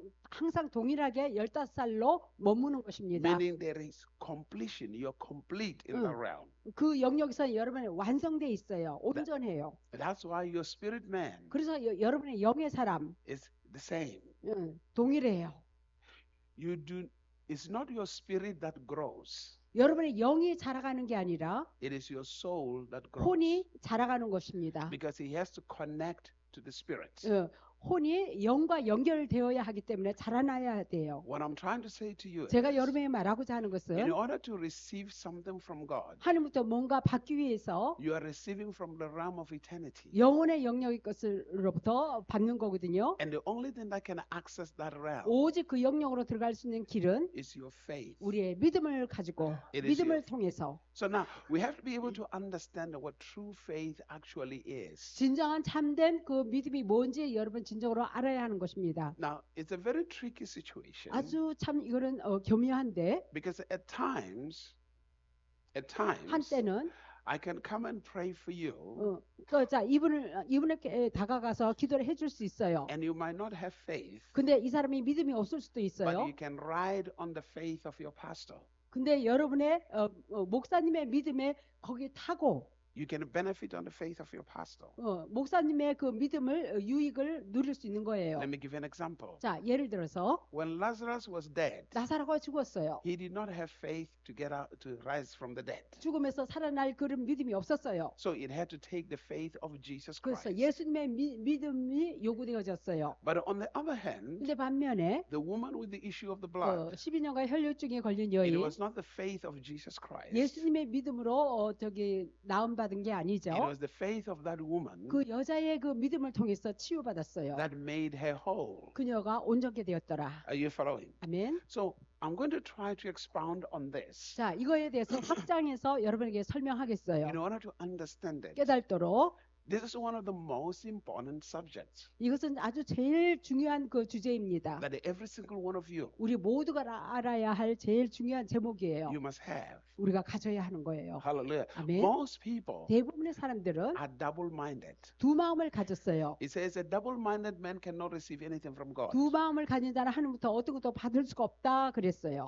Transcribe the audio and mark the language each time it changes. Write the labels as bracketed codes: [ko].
[ko] 항상 동일하게 15살로 머무는 것입니다. [en] Meaning there is completion. You're complete in the realm. [ko] 그 영역에서 여러분이 완성돼 있어요. 온전해요. [en] That's why your spirit man [ko] 그래서 여러분의 영의 사람 [en] is the same. [ko] 동일해요. [en] It's not your spirit that grows. [ko] 여러분의 영이 자라가는 게 아니라 [en] It is your soul that grows. [ko] 혼이 자라가는 것입니다. [en] Because he has to connect to the spirit. [ko] 혼이 영과 연결되어야 하기 때문에 자라나야 돼요. [en] What I'm trying to say to you [ko] 제가 [en] is, [ko] 여러분에게 말하고자 하는 것은 [en] in order to receive something from God, [ko] 하나님부터 뭔가 받기 위해서 [en] you are receiving from the realm of eternity. [ko] 영혼의 영역의 것으로부터 받는 거거든요. [en] And the only thing that can access that realm [ko] 오직 그 영역으로 들어갈 수 있는 길은 [en] is your faith. [ko] 우리의 믿음을 가지고 믿음을 통해서 [en] So now we have to be able to understand what true faith actually is. [ko] 진정한 참된 그 믿음이 뭔지 여러분 진정으로 알아야 하는 것입니다. [en] Now, it's a very tricky situation [ko] 아주 참 이거는 교묘한데 [en] because at times, [ko] 한때는 [en] I can come and pray for you, [ko] 자 이분에게 다가가서 기도를 해줄 수 있어요. [en] and you might not have faith, [ko] 근데 이 사람이 믿음이 없을 수도 [en] but [ko] 있어요. [en] you can ride on the faith of your pastor. [ko] 근데 여러분의 목사님의 믿음에 거기 타고 [en] You can benefit on the faith of your pastor. [ko] 목사님의 그 믿음을 유익을 누릴 수 있는 거예요. [en] Let me give you an example. [ko] 자, 예를 들어서 [en] When Lazarus was dead, [ko] 나사로가 죽었어요. [en] he did not have faith to get out, to rise from the dead. [ko] 죽음에서 살아날 그런 믿음이 없었어요. [en] So it had to take the faith of Jesus [ko] 그래서 [en] Christ. [ko] 예수님의 믿음이 요구되어졌어요. [en] But on the other hand, [ko] 근데 반면에 [en] the woman with the issue of the blood, [ko] 12년간 혈류증에 걸린 [en] it [ko] 여인 [en] was not the faith of Jesus Christ. [ko] 예수님의 믿음으로 나음 받은 게 아니죠. [en] It was the faith of that woman [ko] 그 여자의 그 믿음을 통해서 치유받았어요. [en] that made her whole. [ko] 그녀가 온전케 되었더라. [en] Are you following? [ko] 아멘. [en] So I'm going to try to expound on this [ko] 자, 이거에 대해서 확장해서 여러분에게 설명하겠어요. [en] in order to understand it. [ko] 깨달도록. [en] This is one of the most important subjects [ko] 이것은 아주 제일 중요한 그 주제입니다. [en] that every single one of you [ko] 우리 모두가 알아야 할 제일 중요한 제목이에요. [en] you must have. [ko] 우리가 가져야 하는 거예요. [en] Hallelujah. [ko] 아멘. [en] Most people [ko] 대부분의 사람들은 [en] are double-minded. [ko] 두 마음을 가졌어요. [en] It says a double-minded man cannot receive anything from God. [ko] 두 마음을 가진 자는 하나님부터 어떤 것도 받을 수가 없다 그랬어요.